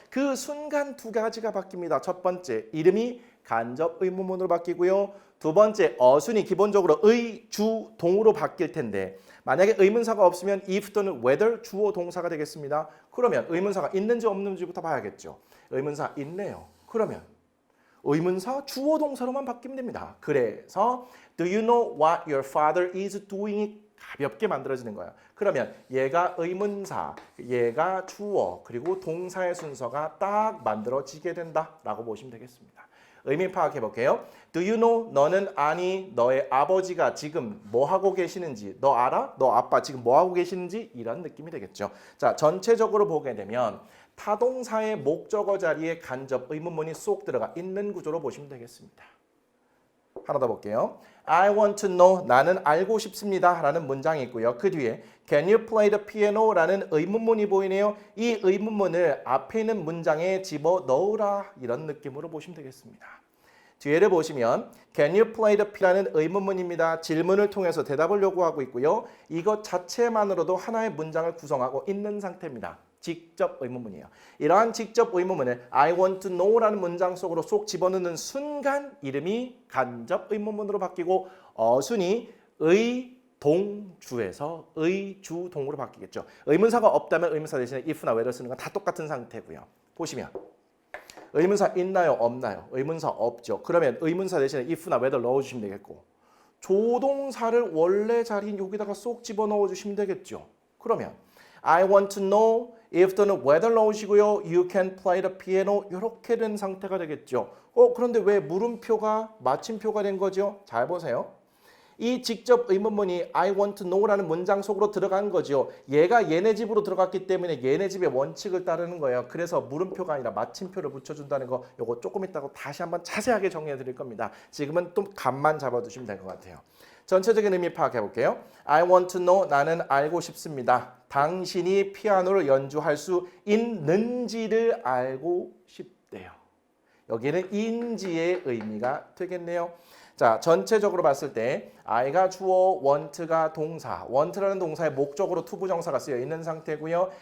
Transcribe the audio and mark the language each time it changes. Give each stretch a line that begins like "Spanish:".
Korean: 그 순간 두 가지가 바뀝니다. 첫 번째, 이름이 간접 의문문으로 바뀌고요. 두 번째, 어순이 기본적으로 의, 주, 동으로 바뀔 텐데 만약에 의문사가 없으면 if 또는 whether 주어 동사가 되겠습니다. 그러면 의문사가 있는지 없는지부터 봐야겠죠. 의문사 있네요. 그러면 의문사 주어 동사로만 바뀌면 됩니다.
English: 그래서 do you know what your father is doing?
Korean: 가볍게 만들어지는 거예요. 그러면 얘가 의문사, 얘가 주어, 그리고 동사의 순서가 딱 만들어지게 된다라고 보시면 되겠습니다. 의미 파악해 볼게요.
English: Do you know?
Korean: 너는 아니 너의 아버지가 지금 뭐 하고 계시는지 너 알아? 너 아빠 지금 뭐 하고 계시는지 이런 느낌이 되겠죠. 자, 전체적으로 보게 되면 타동사의 목적어 자리에 간접 의문문이 쏙 들어가 있는 구조로 보시면 되겠습니다. 하나 더 볼게요.
English: I want to know,
Korean: 나는 알고 싶습니다 라는 문장이 있고요. 그 뒤에
English: Can you play the piano?
Korean: 라는 의문문이 보이네요. 이 의문문을 앞에 있는 문장에 집어넣으라 이런 느낌으로 보시면 되겠습니다. 뒤에를 보시면
English: Can you play the piano?
Korean: 라는 의문문입니다. 질문을 통해서 대답을 요구하고 있고요. 이것 자체만으로도 하나의 문장을 구성하고 있는 상태입니다. 직접 의문문이에요. 이러한 직접 의문문을
English: I want to know
Korean: 라는 문장 속으로 쏙 집어넣는 순간 이름이 간접 의문문으로 바뀌고 어순이 의, 동, 주에서 의, 주, 동으로 바뀌겠죠. 의문사가 없다면 의문사 대신에 if나 whether 쓰는 건 다 똑같은 상태고요. 보시면 의문사 있나요? 없나요? 의문사 없죠. 그러면 의문사 대신에 if나 whether 넣어주시면 되겠고 조동사를 원래 자리인 여기다가 쏙 집어넣어 주시면 되겠죠. 그러면
English: I want to know if 또는 whether
Korean: 넣으시고요.
English: You can play the piano
Korean: 이렇게 된 상태가 되겠죠. 그런데 왜 물음표가 마침표가 된 거죠? 잘 보세요. 이 직접 의문문이
English: I want to know
Korean: 라는 문장 속으로 들어간 거죠. 얘가 얘네 집으로 들어갔기 때문에 얘네 집의 원칙을 따르는 거예요. 그래서 물음표가 아니라 마침표를 붙여준다는 거 요거 조금 있다가 다시 한번 자세하게 정리해 드릴 겁니다. 지금은 좀 감만 잡아두시면 될 것 같아요. 전체적인 의미 파악해 볼게요.
English: I want to know,
Korean: 나는 알고 싶습니다. 당신이 피아노를 연주할 수 있는지를 알고 싶대요. 여기는 인지의 의미가 되겠네요. 자, 전체적으로 봤을 때 I가 주어, want가 동사, want라는 동사의 목적으로 투부정사가 쓰여 있는 상태고요.